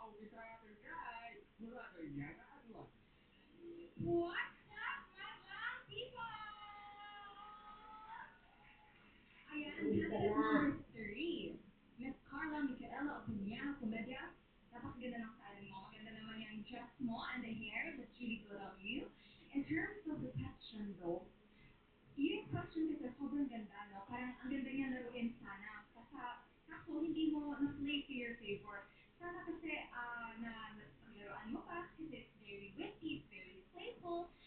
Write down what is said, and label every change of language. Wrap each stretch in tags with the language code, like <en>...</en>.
<tl>Umpisa natin kay Mulato Indiana Adwan.</tl> <en>What's up, mga people?</en> <tl>Ayan, candidate number 3. Miss Carla Micaela Opinia, Comedia. Napakaganda ng style mo. Maganda naman yung dress mo</tl> <en>and the hair. That's really good of you. In terms of the question though,</en> <tl>yung question kasi sobrang ganda, no? Parang ang ganda niya laruin sana. Kaso hindi mo na-play</tl> <en>to your favor.</en> <tl>Sana kasi na paglaruan mo pa kasi</tl> <en>it's very witty, it's very playful.</en>